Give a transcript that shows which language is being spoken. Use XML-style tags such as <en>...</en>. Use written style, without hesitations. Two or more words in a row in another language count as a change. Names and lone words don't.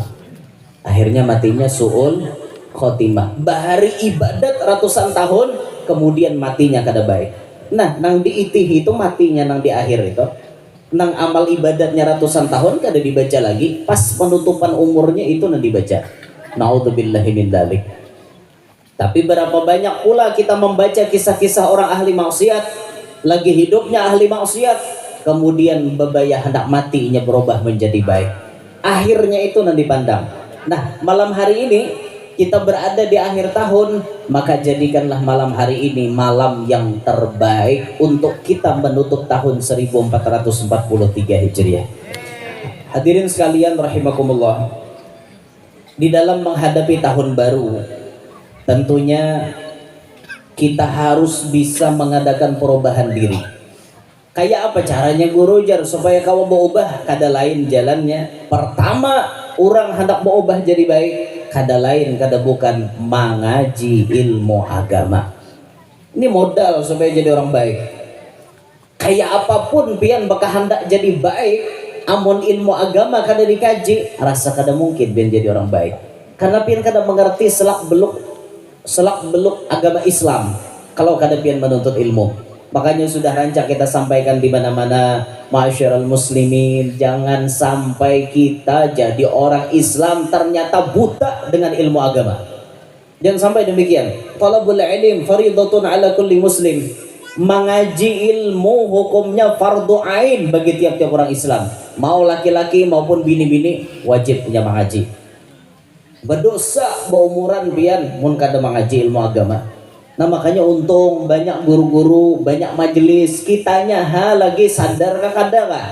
<id>Akhirnya matinya</id> <ar>su'ul khotimah.</ar> <bjn>Bahari ibadat ratusan tahun kemudian matinya kada baik. Nah, nang diitih itu matinya nang di akhir itu. Nang amal ibadatnya ratusan tahun kada dibaca lagi, pas penutupan umurnya itu nang dibaca.</bjn> <ar>Naudzubillahi min dzalik.</ar> <id>Tapi berapa banyak pula kita membaca kisah-kisah orang ahli maksiat, lagi hidupnya ahli maksiat, kemudian bebaya hendak matinya berubah menjadi baik. Akhirnya itu nanti dipandang. Nah, malam hari ini kita berada di akhir tahun, maka jadikanlah malam hari ini malam yang terbaik untuk kita menutup tahun 1443 Hijriah. Hadirin sekalian rahimakumullah. Di dalam menghadapi tahun baru, tentunya kita harus bisa mengadakan perubahan diri.</id> <bjn>Kayak apa caranya guru jar supaya kau berubah? Kada lain jalannya. Pertama, orang hendak berubah jadi baik, kada lain kada bukan mengaji ilmu agama. Ini modal supaya jadi orang baik. Kayak apapun pian bakal hendak jadi baik, amun ilmu agama kada dikaji, rasa kada mungkin pian jadi orang baik. Karena pian kada mengerti selak beluk agama Islam kalau kada pian menuntut ilmu.</bjn> <id>Makanya sudah rancak kita sampaikan di mana-mana,</id> <ar>ma'asyiral muslimin,</ar> <id>jangan sampai kita jadi orang Islam ternyata buta dengan ilmu agama. Jangan sampai demikian.</id> <ar>Talabul ilm fardhatun ala kulli muslim.</ar> <id>Mengaji ilmu hukumnya fardu ain bagi tiap-tiap orang Islam.</id> <bjn>Mau laki-laki maupun bini-bini wajib punya mengaji. Berdosa berumuran pian mun kada mengaji ilmu agama. Nah makanya untung banyak guru-guru, banyak majelis, kitanya lagi sadar kada kah?</bjn>